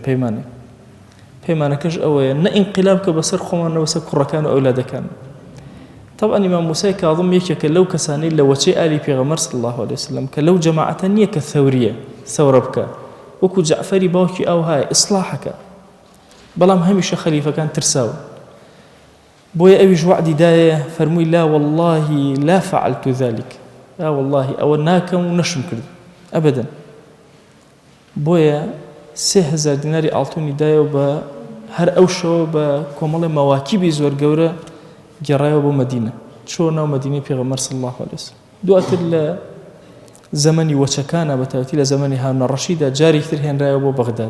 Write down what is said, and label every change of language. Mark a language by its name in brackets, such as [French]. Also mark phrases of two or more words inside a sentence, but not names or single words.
[Central Kurdish] پەیمانەکەش ئەوەیە نە ئینقیلاب کە بەسەر خۆمانەوە بەسەر کوڕەکان و ئەولادەکان طبعا ئیمام موسای کاظم یەکێکە لەو کەسانەی لە وەچەی ئالی پێغەمبەر [Arabic] صلی الله عليه وسلم [Central Kurdish] کە لەو جەماعەتە نییە کە ثەورە بکە وەکو جەعفەری باوکی ئەو هایە ئیسلاحەکە بەڵام هەمیشە خەلیفەکان ترساوە بۆیە ئەویش وعدی دایە فەرمووی [Arabic] لا والله لا فعلت ذلك لا والله [Central Kurdish] ئەوە ناکەم و نەشم کرد ئەبەدەن بۆیە 3000 دیناری ئاڵتوونی دایەوە بە هەر ئەو شەوە بە کۆمەڵی مەواکیبی زۆر گەورە گەڕایەوە بۆ مەدینە چۆ ناو مەدینەی پێغەمبەر [Arabic] صلی الله عليه وسلم [Central Kurdish] دواتر لە زەمەنی وەچەکانە بەتایبەتی لە زەمەنی هارون الرەشیدە جارێکی تر هێنرایەوە بۆ بەغداد